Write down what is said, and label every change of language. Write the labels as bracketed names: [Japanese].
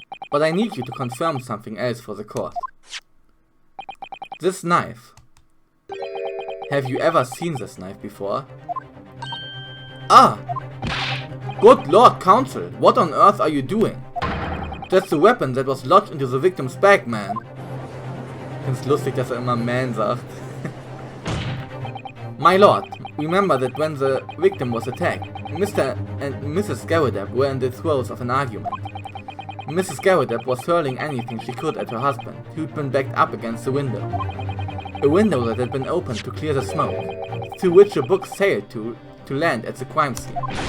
[English] But I need you to confirm something else for the court. This knife. Have you ever seen this knife before? Ah! Good Lord, Counsel, what on earth are you doing? That's the weapon that was lodged into the victim's bag, man. [German] Ich find's lustig, dass immer man sagt. [English] My lord, remember that when the victim was attacked, Mr. and Mrs. Garrideb were in the throes of an argument. Mrs. Garrideb was hurling anything she could at her husband, who'd been backed up against the window. A window that had been opened to clear the smoke, through which the book sailed to land at the crime scene.